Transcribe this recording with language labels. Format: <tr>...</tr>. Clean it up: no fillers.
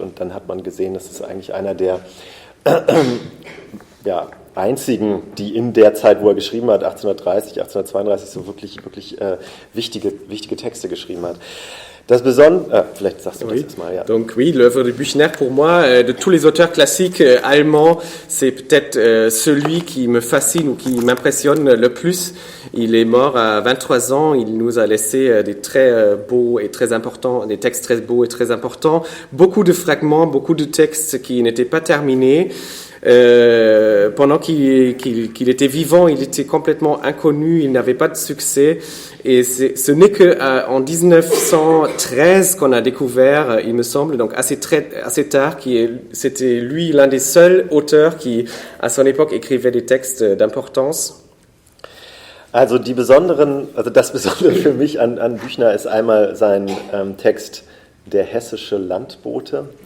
<de>Und dann hat man gesehen, das ist eigentlich einer der einzigen, die in der Zeit, wo er geschrieben hat, 1830, 1832, so wirklich wichtige Texte geschrieben hat. Das Besondere, vielleicht sagst du das erstmal, ja.</de> <fr>Donc oui, l'œuvre de Büchner, pour moi, de tous les auteurs classiques allemands, c'est peut-être celui qui me fascine ou qui m'impressionne le plus. Il est mort à 23 ans, il nous a laissé des très beaux et très importants, des textes très beaux et très importants, beaucoup de fragments, beaucoup de textes qui n'étaient pas terminés. Pendant qu'il était vivant, il était complètement inconnu, il n'avait pas de succès, et ce n'est que en 1913 qu'on a découvert, il me semble, donc assez tard, c'était lui l'un des seuls auteurs qui, à son époque, écrivait des textes d'importance.</fr> <de>Also das Besondere für mich an Büchner ist einmal sein Text Der hessische Landbote.</de>